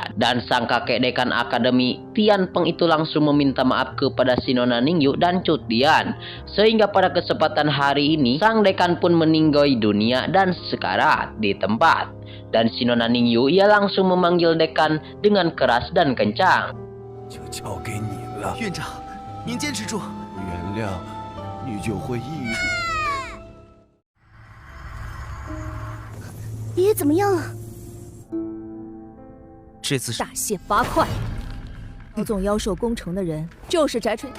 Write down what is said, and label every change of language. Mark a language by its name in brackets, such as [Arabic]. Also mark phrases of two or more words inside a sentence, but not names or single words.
[Indonesian] Dan sang kakek dekan akademi Tianpeng itu langsung meminta maaf kepada si Nona Ningyu dan Cutian. Sehingga pada kesempatan hari ini, sang dekan pun meninggal dunia dan sekarat di tempat. Dan si Nona Ningyu ia langsung memanggil dekan dengan keras dan kencang. [Chinese] 就交给你了，院长，您坚持住。原谅你就会抑郁。爷爷怎么样了？这次是大卸八块。操纵妖兽攻城的人就是翟春。